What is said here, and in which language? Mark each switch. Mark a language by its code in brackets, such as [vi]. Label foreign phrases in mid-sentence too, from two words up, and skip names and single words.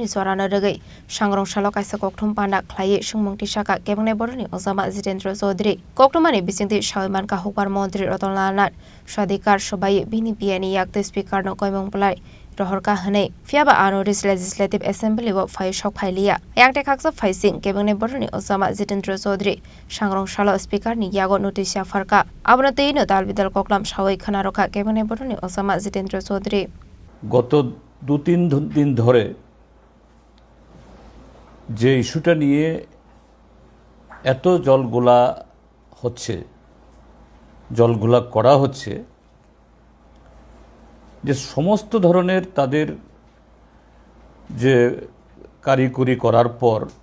[trp] जराना रगै सांग्रांशाला कायसा कक्थम पान्दा खालाया सुंमंथि सागा केबंनाय बदलनि अजामा जितेन्द्र चौधुरी कक्थमानि बिसिंथि सावैमानका हौवार मन्त्री रतनलाल नाथ स्वाधिकार सभाय बिनिपियानि याक्ते स्पीकर नो कयमंपलाय रहरका हनै फियाबा आनोरिस [en] legislative assembly [trp] व फाइसाव फाइलिया याक्ते खाकसा फाइसिं केबंनाय बदलनि अजामा जितेन्द्र चौधुरी सांग्रांशाला स्पीकरनि यागो नोटिस याफारका आबनतेनो दालबिदाल कक्लाम सावै खनारका केबंनाय बदलनि अजामा जितेन्द्र चौधुरी [bn] গত 2-3 দিন ধরে যে ইস্যুটা নিয়ে এত জলঘোলা করা হচ্ছে যে সমস্ত ধরনের তাদের যে কারিগরি করার পর